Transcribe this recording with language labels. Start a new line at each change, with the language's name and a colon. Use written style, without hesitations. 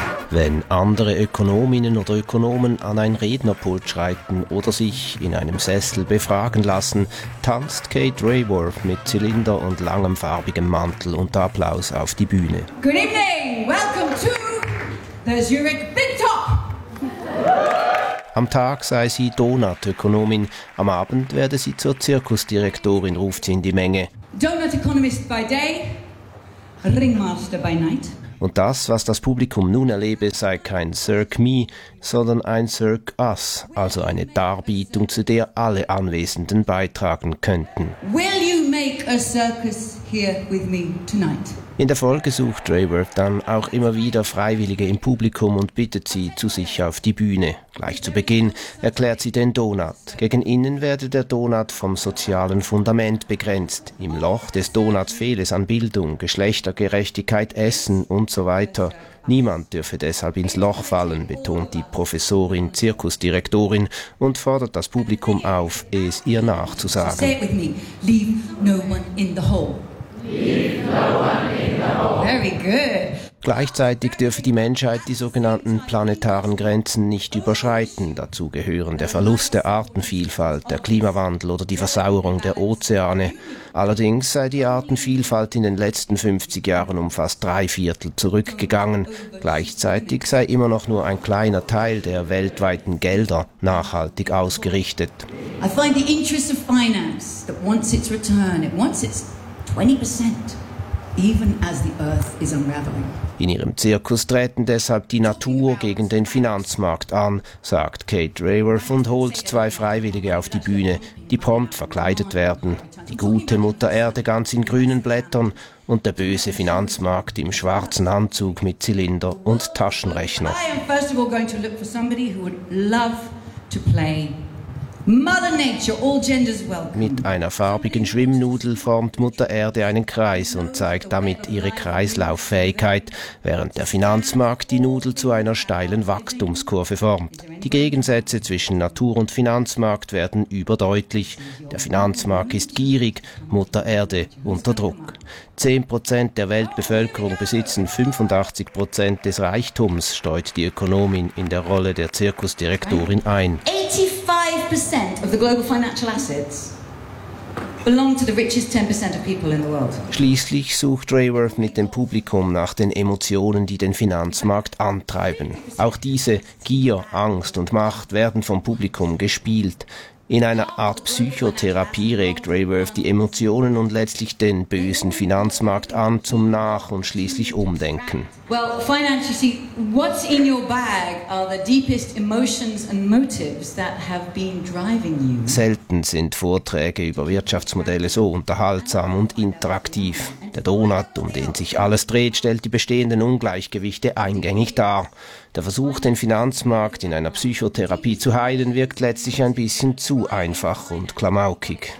German: Wenn andere Ökonominnen oder Ökonomen an ein Rednerpult schreiten oder sich in einem Sessel befragen lassen, tanzt Kate Raworth mit Zylinder und langem farbigem Mantel unter Applaus auf die Bühne.
English: Good evening, welcome to the Zurich Big Top.
German: Am Tag sei sie Donut-Ökonomin, am Abend werde sie zur Zirkusdirektorin, ruft sie in die Menge.
English: Donut-Economist by day, Ringmaster by night.
German: Und das, was das Publikum nun erlebe, sei kein Cirque me, sondern ein Cirque us, also eine Darbietung, zu der alle Anwesenden beitragen könnten.
English: Will you make a circus here with me tonight?
German: In der Folge sucht Raworth dann auch immer wieder Freiwillige im Publikum und bittet sie zu sich auf die Bühne. Gleich zu Beginn erklärt sie den Donut. Gegen innen werde der Donut vom sozialen Fundament begrenzt. Im Loch des Donuts fehle es an Bildung, Geschlechtergerechtigkeit, Essen und so weiter. Niemand dürfe deshalb ins Loch fallen, betont die Professorin, Zirkusdirektorin und fordert das Publikum auf, es ihr nachzusagen.
English: Say it with me. Leave no one in the hole. Very good.
German: Gleichzeitig dürfe die Menschheit die sogenannten planetaren Grenzen nicht überschreiten. Dazu gehören der Verlust der Artenvielfalt, der Klimawandel oder die Versauerung der Ozeane. Allerdings sei die Artenvielfalt in den letzten 50 Jahren um fast 3/4 zurückgegangen. Gleichzeitig sei immer noch nur ein kleiner Teil der weltweiten Gelder nachhaltig ausgerichtet.
English: I find the interest of finance that wants its return, it wants its 20%, even as the earth is unraveling.
German: In ihrem Zirkus treten deshalb die Natur gegen den Finanzmarkt an, sagt Kate Raworth und holt zwei Freiwillige auf die Bühne, die prompt verkleidet werden. Die gute Mutter Erde ganz in grünen Blättern und der böse Finanzmarkt im schwarzen Anzug mit Zylinder und Taschenrechner.
English: I am first of all going to look for somebody who would love to play. Mother Nature, all genders welcome.
German: Mit einer farbigen Schwimmnudel formt Mutter Erde einen Kreis und zeigt damit ihre Kreislauffähigkeit, während der Finanzmarkt die Nudel zu einer steilen Wachstumskurve formt. Die Gegensätze zwischen Natur und Finanzmarkt werden überdeutlich. Der Finanzmarkt ist gierig, Mutter Erde unter Druck. 10% der Weltbevölkerung besitzen 85% des Reichtums, steuert die Ökonomin in der Rolle der Zirkusdirektorin ein.
English: 85% of the global financial assets belong to the richest 10% of people in the world.
German: Schließlich sucht Raworth mit dem Publikum nach den Emotionen, die den Finanzmarkt antreiben. Auch diese Gier, Angst und Macht werden vom Publikum gespielt. In einer Art Psychotherapie regt Raworth die Emotionen und letztlich den bösen Finanzmarkt an zum Nach- und schließlich Umdenken.
English: Well, finance, you see, what's in your bag are the deepest emotions and motives that have been driving you.
German: Selten sind Vorträge über Wirtschaftsmodelle so unterhaltsam und interaktiv. Der Donut, um den sich alles dreht, stellt die bestehenden Ungleichgewichte eingängig dar. Der Versuch, den Finanzmarkt in einer Psychotherapie zu heilen, wirkt letztlich ein bisschen zu einfach und klamaukig.